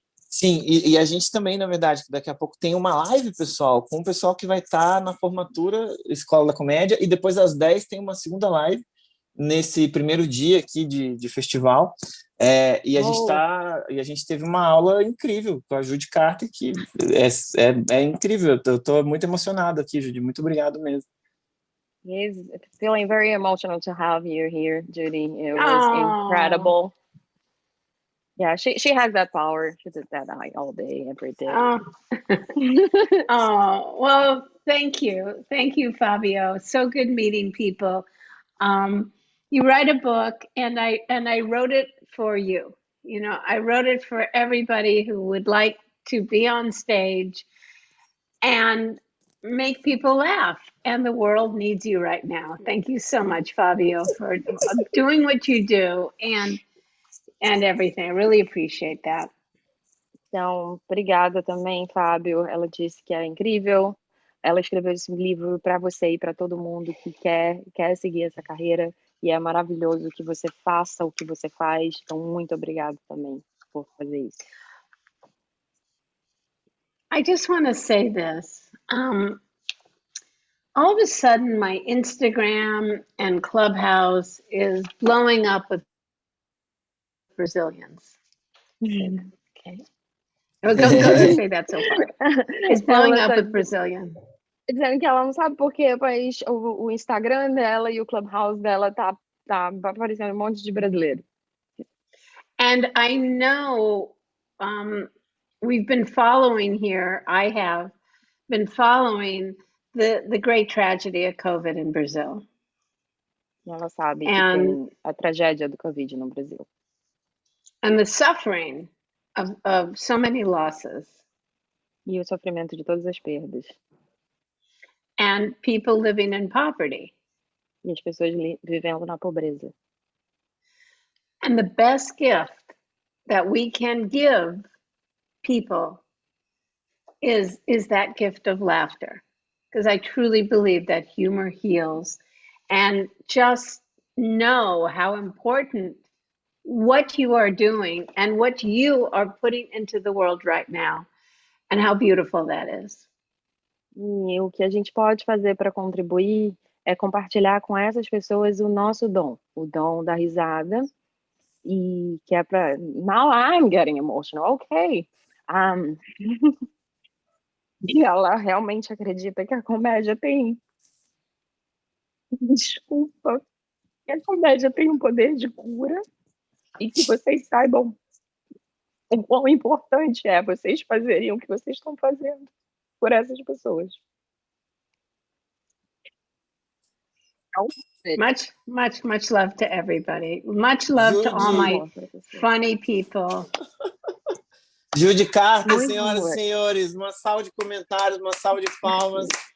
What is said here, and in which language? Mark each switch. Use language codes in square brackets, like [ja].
[pt] Sim, e a gente também, na verdade, daqui a pouco tem uma live, pessoal, com o pessoal que vai estar na formatura Escola da Comédia, e depois às 10 tem uma segunda live, nesse primeiro dia aqui de festival, e a gente teve uma aula incrível com a Judy Carter, que é incrível, eu estou muito emocionado aqui, Judy, muito obrigado mesmo. [en] It's feeling very emotional to have you here, Judy. It was incredible. Yeah, she has that power. She does that all day, every day. Well, thank you, Fabio. So good meeting people. You write a book, and I wrote it for you. You know, I wrote it for everybody who would like to be on stage and make people laugh. And the world needs you right now. Thank you so much, Fabio, for doing what you do and everything. I really appreciate that. [pt] Então, obrigada também, Fábio. Ela disse que é incrível. Ela escreveu esse livro para você e para todo mundo que quer seguir essa carreira. E é maravilhoso que você faça o que você faz. Então, muito obrigada também por fazer isso. [en] I just want to say this. All of a sudden, my Instagram and Clubhouse is blowing up with Brazilians. Okay. Go say that so far. It's blowing up with Brazilian. [pt] Dizendo que ela não sabe por quê, mas o Instagram dela e o Clubhouse dela tá aparecendo um monte de brasileiro. [en] And I know we've been following here. I have been following the great tragedy of COVID in Brazil. [pt] Ela sabe que tem a tragédia do Covid no Brasil. [en] And the suffering of so many losses. [pt] E o sofrimento de todas as perdas. [en] And people living in poverty. [pt] E as pessoas vivendo na pobreza. [en] And the best gift that we can give people is that gift of laughter. Because I truly believe that humor heals. And just know how important what you are doing and what you are putting into the world right now, and how beautiful that is. [pt] E o que a gente pode fazer para contribuir é compartilhar com essas pessoas o nosso dom, o dom da risada, e que é para... [en] Now I'm getting emotional, ok. [pt] E ela realmente acredita que a comédia tem... Desculpa. Que a comédia tem um poder de cura e que vocês saibam o quão importante é vocês fazerem o que vocês estão fazendo por essas pessoas. [en] Much love to everybody. Much love to all my funny people. [pt] Judy Carter, senhoras e senhores, uma salva de comentários, uma salva de palmas.